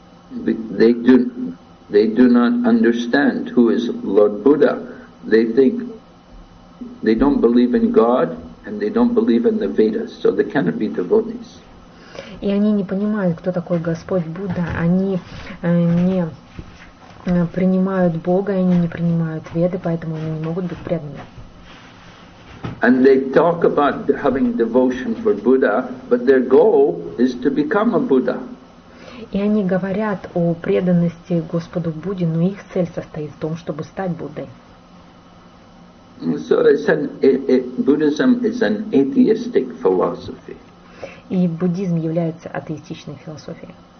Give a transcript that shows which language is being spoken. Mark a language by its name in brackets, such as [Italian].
[English] They do not understand who is Lord Buddha. They think they don't believe in God and they don't believe in the Vedas, so they cannot be devotees. [Russian] И они не понимают, кто такой Господь Будда, они не принимают Бога, они не принимают Веды, поэтому они не могут быть преданными. [English] And they talk about having devotion for Buddha, but their goal is to become a Buddha. [Russian] И они говорят о преданности Господу Будде, но их цель состоит в том, чтобы стать Буддой. [English] So Buddhism is an atheistic philosophy. [Russian] И буддизм является атеистичной философией.